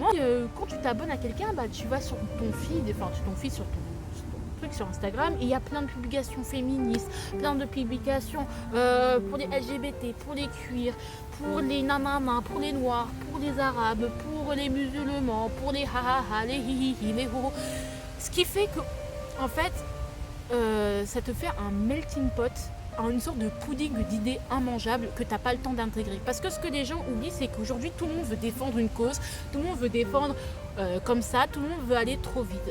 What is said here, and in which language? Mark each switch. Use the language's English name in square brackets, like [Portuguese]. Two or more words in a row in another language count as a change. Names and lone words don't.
[French] Quand tu t'abonnes à quelqu'un, bah, tu vas sur ton feed, sur ton truc sur Instagram, et il y a plein de publications féministes, plein de publications pour les LGBT, pour les cuirs, pour les nananas, pour les noirs, pour les arabes, pour les musulmans, pour les ha-ha-ha, les hi-hi-hi, les ho-ho. Ce qui fait que, en fait, ça te fait un [English] melting pot, [French] une sorte de pudding d'idées immangeables que tu n'as pas le temps d'intégrer. Parce que ce que les gens oublient, c'est qu'aujourd'hui, tout le monde veut défendre une cause, tout le monde veut défendre comme ça, tout le monde veut aller trop vite.